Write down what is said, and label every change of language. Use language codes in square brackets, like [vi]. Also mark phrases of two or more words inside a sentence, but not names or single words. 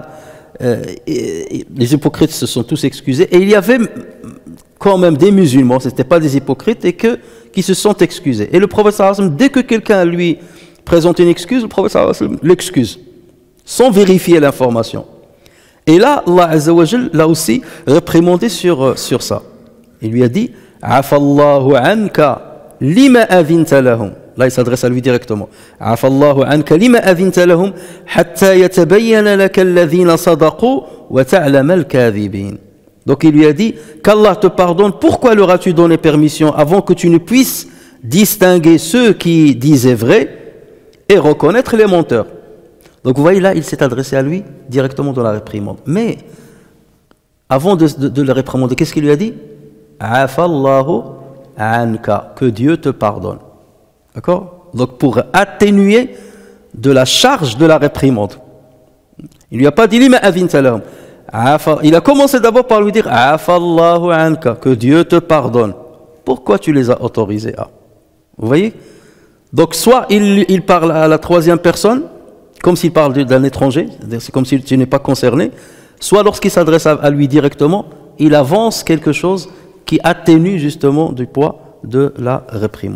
[fr] Les hypocrites se sont tous excusés, et il y avait quand même des musulmans, ce n'étaient pas des hypocrites, et qui se sont excusés. Et le prophète [ar] صلى الله عليه وسلم, [fr] dès que quelqu'un lui présente une excuse, le prophète [ar] صلى الله عليه وسلم [fr] l'excuse, sans vérifier l'information. Et là, Allah [ar] عز وجل [fr] l'a aussi réprimandé sur ça. Il lui a dit « [ar] عفا الله عنك لم أذنت لهم [fr] » Là, il s'adresse à lui directement. « [ar] عفا الله عنك لم أذنت لهم حتى يتبين لك الذين صدقوا وتعلم الكاذبين [fr] » Donc il lui a dit qu'Allah te pardonne, pourquoi leur as-tu donné permission avant que tu ne puisses distinguer ceux qui disaient vrai et reconnaître les menteurs. Donc vous voyez là, il s'est adressé à lui directement dans la réprimande. Mais avant de le réprimander, qu'est-ce qu'il lui a dit? [ar] عفا الله عنك, [fr] que Dieu te pardonne. D'accord? Donc pour atténuer de la charge de la réprimande. Il ne lui a pas dit [ar] لم أذنت لهم. [fr] Il a commencé d'abord par lui dire [ar] عفا الله عنك, [fr] que Dieu te pardonne. Pourquoi tu les as autorisés à? Vous voyez? Donc soit il parle à la troisième personne, comme s'il parle d'un étranger, c'est comme si tu n'es pas concerné, soit lorsqu'il s'adresse à lui directement, il avance quelque chose qui atténue justement du poids de la réprimande.